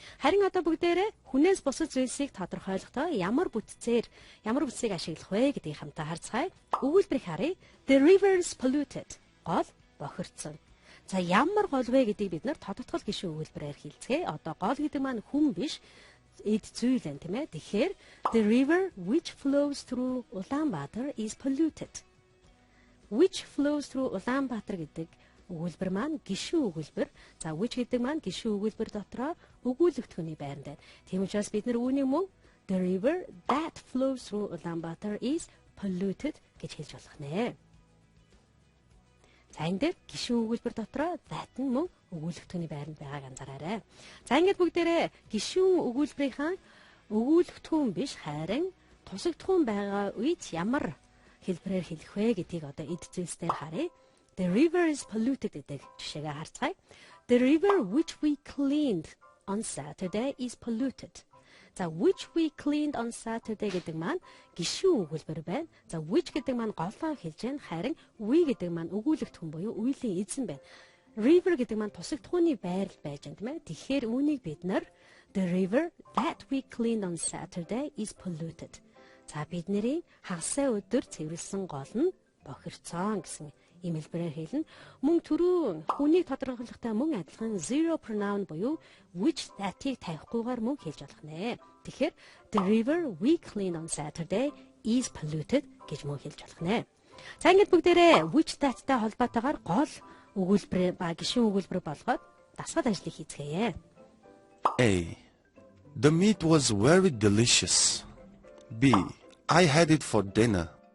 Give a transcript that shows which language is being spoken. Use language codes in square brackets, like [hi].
[mn] Харин одоо бүгдээрээ хүнээс бусад зүйлсийг тодорхойлохдоо ямар бүтцийг ашиглах вэ гэдгийг хамтаа харцгаая. Өгүүлбэрийг харъя. [en] The river is polluted. [mn] Гол бохирдсон. За ямар гол вэ гэдгийг бид нар тодотгол гишүүн өгүүлбэрээр хэлцгээе. Одоо гол гэдэг маань хүн биш, эд зүйл юм тийм ээ. [en] Тэгэхээр the river which flows through Ulaanbaatar is polluted. Which flows through Ulaanbaatar [mn] гэдэг өгүүлбэр маань гишүүн өгүүлбэр. За which гэдэг маань гишүүн өгүүлбэр дотроо өгүүлэгдэхүүний байранд байна. Тийм учраас бид нар үүнийг мөн [en] the river that flows through Ulaanbaatar is polluted [mn] гэж хэлж болох нэ. За энэ дээр гишүүн өгүүлбэр дотроо that нь мөн өгүүлэгдэхүүний байранд байгааг анзаараарай. За ингээд бүгдээрээ гишүүн өгүүлбэрийнхаа өгүүлэгдэхүүн биш харин тусагдхуун байгаа үед ямар хэлбэрээр хэлэх вэ гэдгийг одоо эд зүйлсээр харъя. [en] The river is polluted [mn] гэдэг жишээгээ харцгаая. [en] The river which we cleaned on Saturday is polluted. [mn] За [en] which we cleaned on Saturday [mn] гэдэг маань гишүүн өгүүлбэр байна. За which гэдэг маань голлоо хэлж байна. Харин we гэдэг маань өгүүлэгдэхүүн буюу үеийн эзэн байна. River гэдэг маань тусаг тухны байрал байж байна, тийм ээ. Тэгэхээр үүнийг бид нар [en] the river that we cleaned on Saturday is polluted. [mn] За бидний хагасаа өдөр цэвэрлсэн гол нь бохирцоон гэсэн ийм хэлбэрээр хэлнэ. Мөн түрүү хүнийг тодорхойлохтой мөн адилхан zero pronoun буюу which that-ийг тавихгүйгээр мөн хэлж болох нэ. [en] Тэгэхээр the river we cleaned on Saturday is polluted [mn] гэж мөн хэлж болох нэ. За ингээд бүгдээрээ which that-тай холбоотойгоор гол өгүүлбэр ба гишүүн өгүүлбэр болгоод дасгал ажлыг хийцгээе. [en] A. The meat was very delicious. B. I had it for dinner.